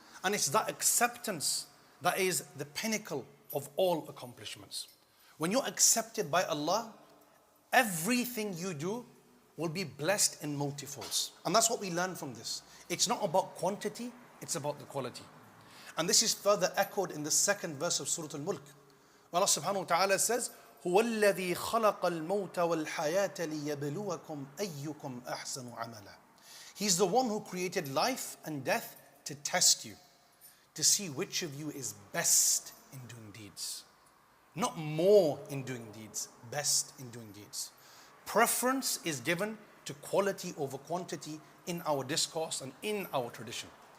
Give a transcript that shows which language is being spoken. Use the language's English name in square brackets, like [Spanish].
[English] And it's that acceptance that is the pinnacle of all accomplishments. When you're accepted by Allah, everything you do will be blessed in multifolds. And that's what we learn from this. It's not about quantity, it's about the quality. And this is further echoed in the second verse of Surah Al-Mulk. Allah subhanahu wa ta'ala says, [Arabic] هُوَ الَّذِي خَلَقَ الْمَوْتَ وَالْحَيَاةَ لِيَبْلُوَكُمْ أَيُّكُمْ أَحْسَنُ عَمَلًا. [English] He's the one who created life and death to test you, to see which of you is best in doing deeds. Not more in doing deeds, best in doing deeds. Preference is given to quality over quantity in our discourse and in our tradition.